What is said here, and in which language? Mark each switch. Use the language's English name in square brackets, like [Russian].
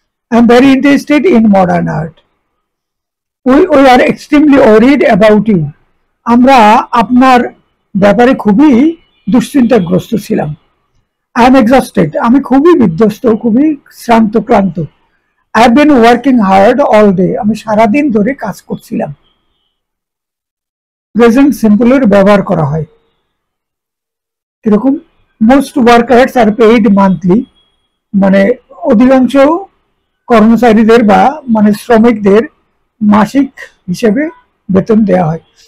[English] I am very interested in modern art. We are extremely worried about you. [Bangla] আমরা আপনার ব্যাপারে খুবই দুশ্চিন্তাগ্রস্ত ছিলাম। [English] I am exhausted. [Bangla] আমি খুবই বিধ্বস্ত, খুবই শ্রান্ত ক্লান্ত। [English] I have been working hard all day. [Bangla] আমি সারাদিন ধরে কাজ করছিলাম। প্রেজেন্ট সিম্পলের ব্যবহার করা হয় এরকম, [English] most workers are paid monthly, [Bangla] মানে অধিকাংশ কর্মচারীদের বা মানে শ্রমিকদের মাসিক হিসেবে বেতন দেওয়া হয়।